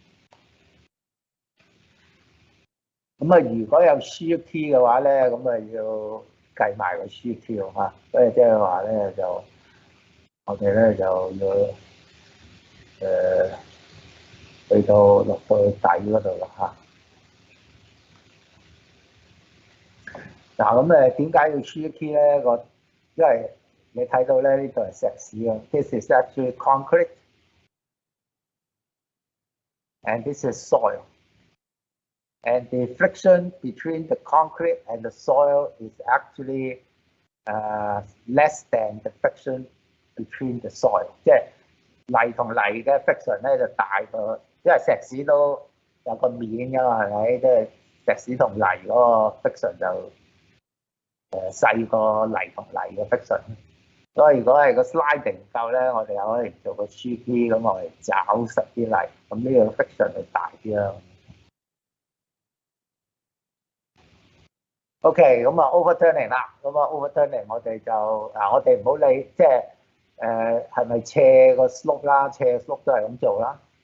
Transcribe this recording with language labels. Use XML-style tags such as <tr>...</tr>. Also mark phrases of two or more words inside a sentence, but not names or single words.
<yue>咁如果有</yue> <en>shear T</en> <yue>嘅話咧，咁要計埋個</yue> <en>shear T</en> <yue>嚇，所以即係話咧就我哋咧就要去到落到底嗰度啦嚇。嗱咁點解要</yue> <en>shear key</en> <yue>咧？因為你睇到咧呢度係石屎啊。</yue> <en>This is actually concrete, and this is soil. And the friction between the concrete and the soil is actually less than the friction between the soil.</en> <yue>即係泥同泥嘅 friction 咧就大過，因為石屎都有個面㗎嘛，係咪？即係石屎同泥嗰個 friction 就細過泥同泥嘅 friction。所以如果係個 sliding 唔夠咧，我哋又可以做個</yue> <en>shear key，</en> <yue>咁我哋找實啲泥，咁呢個 friction 就大啲啦。OK， 咁overturning 啦，咁overturning 我哋就我哋唔好理，即係係咪斜個 slope 啦，斜 slope 都係咁做啦。</yue>